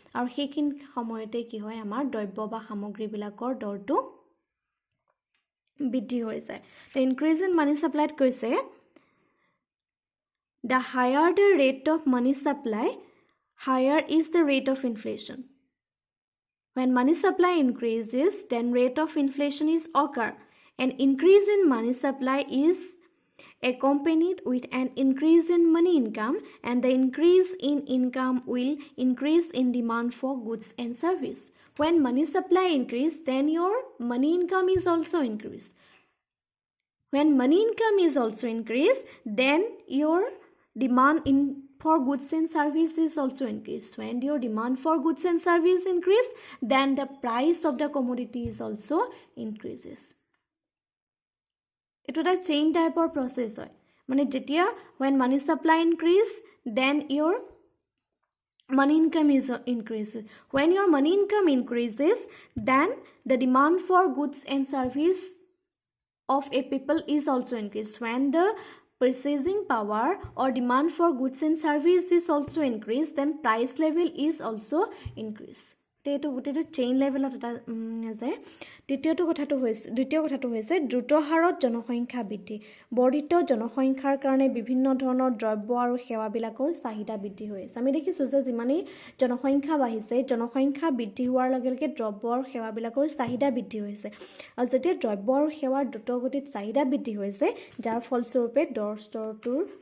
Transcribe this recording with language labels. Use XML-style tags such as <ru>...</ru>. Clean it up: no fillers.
<as>আৰু সেইখিনি সময়তে কি হয়, আমাৰ দ্ৰব্য বা সামগ্ৰীবিলাকৰ দৰটো বৃদ্ধি হৈ যায়।</as> <en>The increase in money ছাপ্লাইত কৈছে the higher the rate of money supply higher is the rate of inflation. When money supply increases, then rate of inflation is occur. An increase in money supply is accompanied with an increase in money income, and the increase in income will increase in demand for goods and service. When money supply increase, then your money income is also increase. When money income is also increase, then your demand for goods and service is also increased. When your demand for goods and service increase, then the price of the commodity is also increases.</en> <as>এইটো এটা chain টাইপৰ process হয় মানে যেতিয়া</as> <en>when money supply increase then your money income is increases. When your money income increases, then the demand for goods and service of a people is also increased. When the purchasing power or demand for goods and service is also increased, then price level is also increased.</en> <as>এইটো গোটেইটো chain লেভেলত এটা আছে দ্বিতীয় কথাটো হৈছে দ্ৰুত হাৰত জনসংখ্যা বৃদ্ধি বৰ্ধিত জনসংখ্যাৰ কাৰণে বিভিন্ন ধৰণৰ দ্ৰব্য আৰু সেৱাবিলাকৰ চাহিদা বৃদ্ধি হৈ আছে আমি দেখিছোঁ যে যিমানেই জনসংখ্যা বাঢ়িছে জনসংখ্যা বৃদ্ধি হোৱাৰ লগে লগে দ্ৰব্য আৰু সেৱাবিলাকৰ চাহিদা বৃদ্ধি হৈছে আৰু যেতিয়া দ্ৰব্য আৰু সেৱাৰ দ্ৰুতগতিত চাহিদা বৃদ্ধি হৈছে যাৰ ফলস্বৰূপে দৰ স্তৰটোৰ</as>